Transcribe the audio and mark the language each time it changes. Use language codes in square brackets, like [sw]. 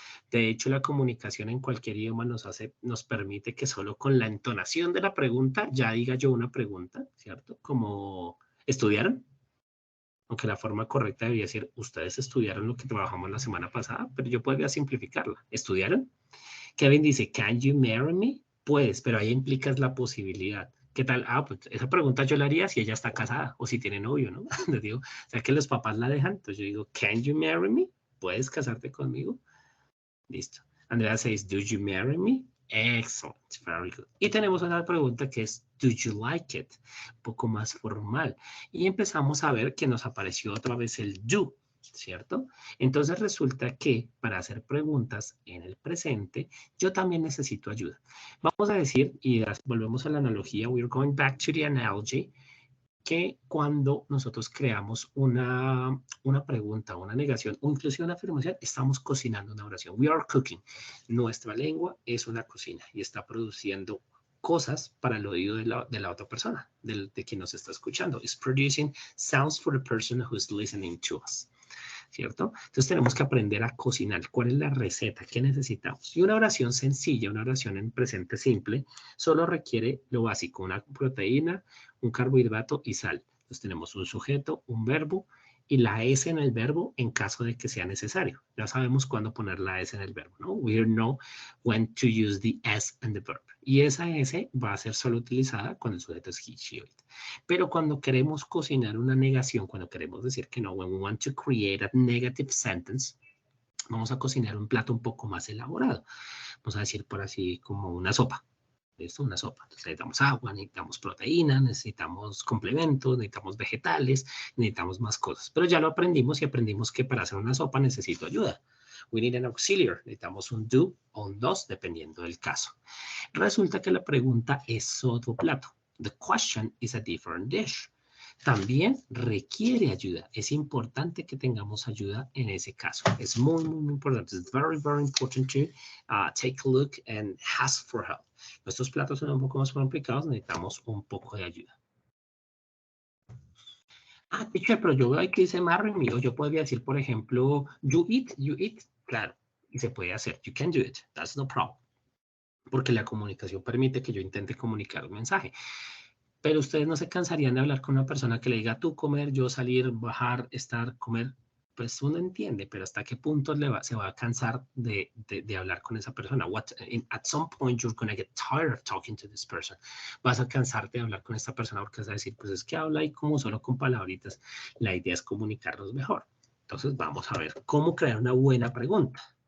[es] De hecho, la comunicación en cualquier idioma nos permite que solo con la entonación de la pregunta ya diga yo una pregunta, ¿cierto? Como, ¿estudiaron? Aunque la forma correcta debería ser, ustedes estudiaron lo que trabajamos la semana pasada, pero yo podría simplificarla. ¿Estudiaron? [en] Kevin dice, can you marry me? [es] Puedes, pero ahí implicas la posibilidad. ¿Qué tal? Ah, pues esa pregunta yo la haría si ella está casada o si tiene novio, ¿no? Les digo, o sea que los papás la dejan. Entonces yo digo, [en] can you marry me? [es] ¿Puedes casarte conmigo? Listo. [en] Andrea says, do you marry me? Excellent, very good. [es] Y tenemos otra pregunta que es, [en] do you like it? [es] Un poco más formal. Y empezamos a ver que nos apareció otra vez el do, ¿cierto? Entonces resulta que para hacer preguntas en el presente, yo también necesito ayuda. Vamos a decir, y volvemos a la analogía, [en] we're going back to the analogy, [es] que cuando nosotros creamos una pregunta, una negación o inclusive una afirmación, estamos cocinando una oración. [en] We are cooking. [es] Nuestra lengua es una cocina y está produciendo cosas para el oído de la otra persona, de quien nos está escuchando. [en] It's producing sounds for the person who's listening to us. [es] ¿Cierto? Entonces tenemos que aprender a cocinar. ¿Cuál es la receta? ¿Qué necesitamos? Y una oración sencilla, una oración en presente simple, solo requiere lo básico, una proteína, un carbohidrato y sal. Entonces tenemos un sujeto, un verbo y la S en el verbo en caso de que sea necesario. Ya sabemos cuándo poner la S en el verbo, ¿no? [en] We know when to use the S in the verb. [es] Y esa S va a ser solo utilizada cuando el sujeto es he, she, or it. Pero cuando queremos cocinar una negación, cuando queremos decir que no, [en] when we want to create a negative sentence, [es] vamos a cocinar un plato un poco más elaborado. Vamos a decir por así como una sopa. ¿Listo? Una sopa. Entonces necesitamos agua, necesitamos proteína, necesitamos complementos, necesitamos vegetales, necesitamos más cosas. Pero ya lo aprendimos y aprendimos que para hacer una sopa necesito ayuda. [en] We need an auxiliary. [es] Necesitamos un do o un dos, dependiendo del caso. Resulta que la pregunta es otro plato. [en] The question is a different dish. [es] También requiere ayuda. Es importante que tengamos ayuda en ese caso. Es muy, muy, muy importante. [en] It's very, very important to take a look and ask for help. [es] Nuestros platos son un poco más complicados, necesitamos un poco de ayuda. Ah, teacher, pero yo veo que dice marry me, o yo podría decir, por ejemplo, you eat, claro, y se puede hacer. [en] You can do it, that's no problem. [es] Porque la comunicación permite que yo intente comunicar un mensaje. Pero ustedes no se cansarían de hablar con una persona que le diga tú comer, yo salir, bajar, estar, comer. Pues uno entiende, pero hasta qué punto se va a cansar de hablar con esa persona. [en] At some point you're going to get tired of talking to this person. [es] Vas a cansarte de hablar con esta persona porque vas a decir, pues es que habla y como solo con palabritas. La idea es comunicarnos mejor. Entonces vamos a ver cómo crear una buena pregunta.